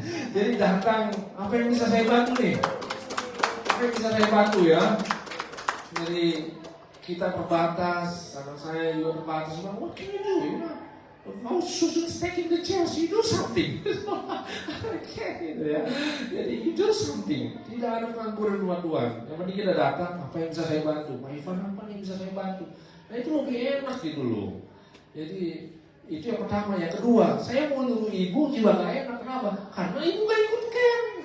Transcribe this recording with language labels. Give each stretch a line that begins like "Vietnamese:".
Indonesian: Jadi datang, apa yang bisa saya bantu nih? Apa yang bisa saya bantu ya? Jadi kita terbatas, anak saya juga terbatas.
English: What can you do? How Susan's taking the chairs, you do something.
Indonesian: Gitu ya. Jadi
English: you do something.
Indonesian: Tidak ada pengangguran di rumah Tuhan. Yang penting kita datang, apa yang bisa saya bantu? Pak Ivan, apa yang bisa saya bantu? Nah itu lebih enak gitu loh. Jadi itu yang pertama. Yang kedua, saya mau nyuruh ibu juga gak enak. Kenapa? Karena ibu gak ikut camp.